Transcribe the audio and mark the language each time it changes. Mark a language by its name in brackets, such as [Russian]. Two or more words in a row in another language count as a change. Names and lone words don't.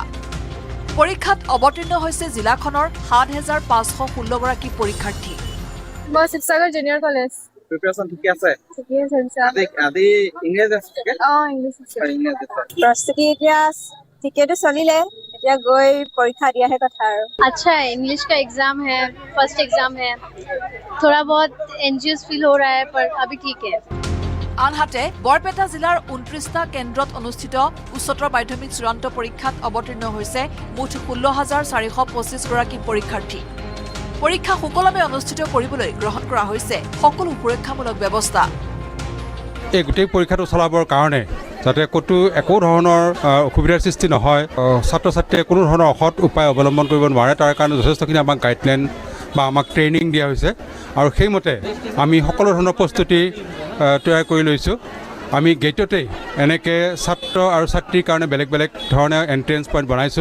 [Assamese] পৰীক্ষাত অৱতীৰ্ণ হৈছে জিলাখনৰ 7,516 গৰাকী পৰীক্ষাৰ্থী। মই শিৱসাগৰ জুনিয়ৰ কলেজ। প্ৰিপাৰেচন ঠিকে আছে? ঠিকে আছে। আজি ইংৰাজী আছে? ইংলিছ আছে। প্ৰস্তুতি এতিয়া ঠিকেটো চলিলে, এতিয়া গৈ পৰীক্ষা দিয়াহে কথা আৰু। [Hindi] अच्छा है, इंग्लिश का एग्जाम है, फर्स्ट एग्जाम है, थोड़ा बहुत [English] anxious feel [Hindi] हो रहा है पर अभी ठीक है। [Assamese] আনহাতে বৰপেটা জিলাৰ 29টা কেন্দ্ৰত অনুষ্ঠিত উচ্চতৰ মাধ্যমিক চূড়ান্ত পৰীক্ষাত অৱতীৰ্ণ হৈছে মুঠ 16,425 গৰাকী পৰীক্ষাৰ্থী। পৰীক্ষা সুকলমে অনুষ্ঠিত কৰিবলৈ গ্ৰহণ কৰা হৈছে সকলো সুৰক্ষামূলক ব্যৱস্থা। এই গোটেই পৰীক্ষাটো চলাবৰ কাৰণে যাতে ক'তো একো ধৰণৰ অসুবিধাৰ সৃষ্টি নহয়, ছাত্ৰ ছাত্ৰীয়ে কোনো ধৰণৰ অসৎ উপায় অৱলম্বন কৰিব নোৱাৰে, তাৰ কাৰণে যথেষ্টখিনি আমাক গাইডলাইন বা আমাক ট্ৰেইনিং দিয়া হৈছে আৰু সেইমতে আমি সকলো ধৰণৰ প্ৰস্তুতি তৈয়াৰ কৰি লৈছোঁ আমি গেটতেই এনেকৈ ছাত্ৰ আৰু ছাত্ৰীৰ কাৰণে বেলেগ বেলেগ ধৰণে [English] entrance point [Assamese] বনাইছোঁ।